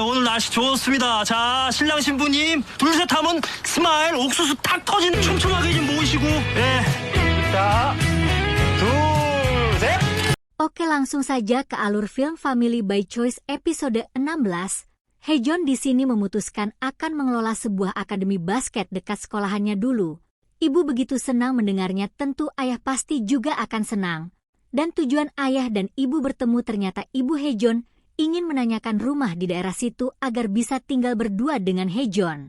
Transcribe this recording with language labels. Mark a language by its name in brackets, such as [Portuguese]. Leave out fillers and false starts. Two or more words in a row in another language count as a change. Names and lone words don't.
[Korean] 날씨 좋습니다. 자, 신랑 신부님 둘셋 하면 스마일 옥수수 탁 터진 촘촘하게 좀 모으시고. 예. 자, 둘, 셋. [Indonesian] Oke, langsung saja ke alur film Family by Choice episode 16. Haejeon di sini memutuskan akan mengelola sebuah akademi basket dekat sekolahannya dulu. Ibu begitu senang mendengarnya, tentu ayah pasti juga akan senang. Dan tujuan ayah dan ibu bertemu ternyata ibu Haejeon ingin menanyakan rumah di daerah situ agar bisa tinggal berdua dengan Haejeon.